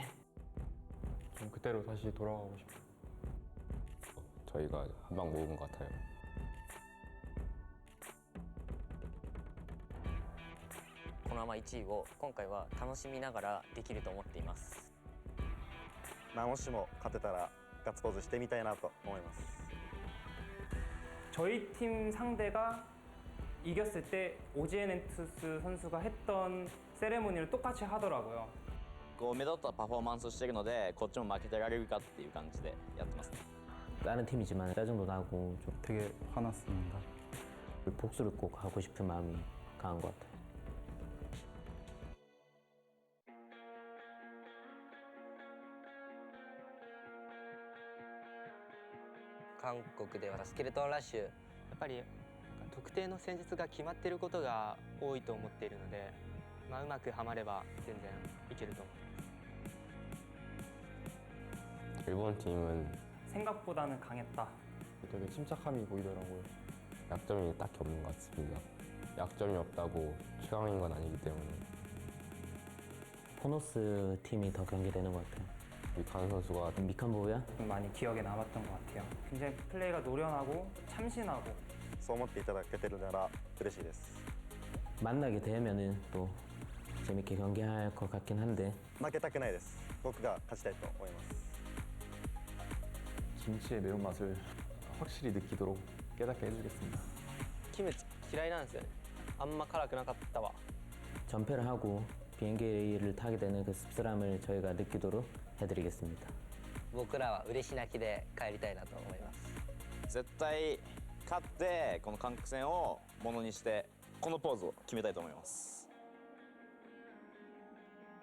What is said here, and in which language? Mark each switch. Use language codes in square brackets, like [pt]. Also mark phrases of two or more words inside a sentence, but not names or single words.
[ko] 좀 그때로 다시 돌아가고 싶어요. 저희가 한방 모은 것 같아요. [ja] このまま1位を今回は楽しみながらできると思っています。もしも勝てたらガッツポーズしてみたいなと思います。 [ko] 저희 팀 상대가 이겼을 때 OGN 엔투스 선수가 했던 세레모니를 똑같이 하더라고요. [ja] こう目立ったパフォーマンスをしているのでこっちも負けてられるかっていう感じでやってますね。 [ko] 다른 팀이지만 짜증도 나고 좀 되게 화났습니다. 복수를 꼭 하고 싶은 마음이 강한 것 같아요. [ja] 韓国ではスケルトンラッシュ、やっぱり特定の戦術が決まっていることが多いと思っているので、うまくはまれば全然いけると思います。 [ko] 일본 팀은 생각보다는 강했다. 되게 침착함이 보이더라고요. 약점이 딱히 없는 것 같습니다. 약점이 없다고 최강인 건 아니기 때문에. 포너스 팀이 더 경계되는 것 같아요. 미칸 선수가 미칸 보우야? 많이 기억에 남았던 것 같아요. 굉장히 플레이가 노련하고 참신하고. [ja] そう思っていただけてるなら嬉しいです。 [ko] 만나게 되면은 또 재밌게 경기할 것 같긴 한데 [ja] 負けたくないです。僕が勝ちたいと思います。 [ko] 김치의 매운맛을 확실히 느끼도록 깨닫게 해주겠습니다. [ja] キムチ嫌いなんですよね。あんま辛くなかったわ。 [ko] 전패를 하고 비행기를 타게 되는 그 씁쓸함을 저희가 느끼도록 해드리겠습니다. [ja] 僕らは嬉し泣きで帰りたいなと思います。絶対勝ってこの韓国戦をものにしてこのポーズを決めたいと思います。